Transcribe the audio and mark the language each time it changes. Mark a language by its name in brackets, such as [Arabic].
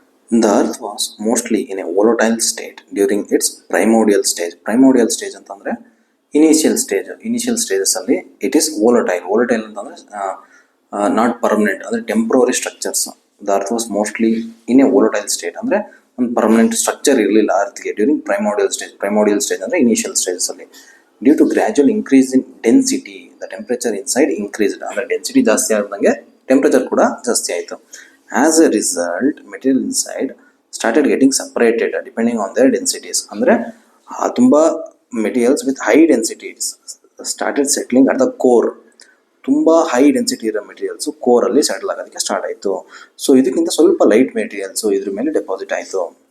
[English] The earth was mostly in a volatile state during its primordial stage. Primordial stage [Kannada] ಅಂತಂದರೆ [English] Initial stages ಅಲ್ಲಿ it is volatile ಅಂತಂದರೆ not permanent, ಅಂದರೆ temporary structures. The earth was mostly in a volatile state, [Kannada] ಅಂದರೆ ಒಂದು permanent structure ಇರಲಿಲ್ಲ ಅರ್ತ್ಗೆ during primordial stage ಅಂದರೆ initial stages ಅಲ್ಲಿ. [English] due to gradual increase in density, the temperature inside increased, [Kannada] ಅಂದರೆ density ಜಾಸ್ತಿ ಆದಂಗೆ ಟೆಂಪ್ರೇಚರ್ ಕೂಡ ಜಾಸ್ತಿ ಆಯಿತು. [English] As a result, material inside started getting separated depending on their densities. ಅಂದರೆ ತುಂಬ materials with high densities started settling at the core. [Kannada] ತುಂಬ high density ಇರೋ ಮೆಟೀರಿಯಲ್ಸು ಕೋರಲ್ಲಿ ಸೆಟಲ್ ಆಗೋದಕ್ಕೆ ಸ್ಟಾರ್ಟ್ ಆಯಿತು. ಸೊ ಇದಕ್ಕಿಂತ ಸ್ವಲ್ಪ ಲೈಟ್ ಮೆಟೀರಿಯಲ್ಸು ಇದ್ರ ಮೇಲೆ ಡೆಪಾಸಿಟ್ ಆಯಿತು.